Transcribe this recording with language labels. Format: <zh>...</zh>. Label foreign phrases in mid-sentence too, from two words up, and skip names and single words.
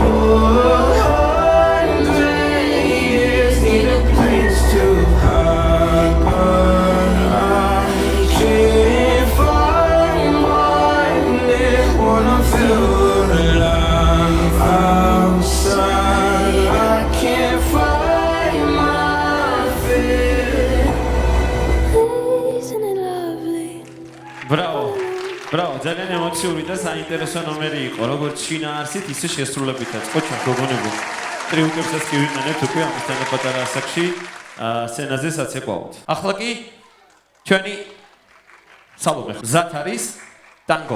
<en>Oh, 100 years need a place to hide, but I can't find one that wanna feel alive outside. I can't find my fear. Isn't it lovely? Bravo. Bravo,</en> <ka>ძალიან ემოციური და საინტერესო ნომერი იყო, როგორც შინაარსით, ისე შესრულებითაც. ხო, ჩვენ გოგონებო. ტრიუმფებსაც კი ვიმენებთ უკვე ამისთან პატარა ასაკში, სცენაზე საცეკვაოდ. ახლა კი ჩვენი სალომე გზად არის ტანგო.</ka>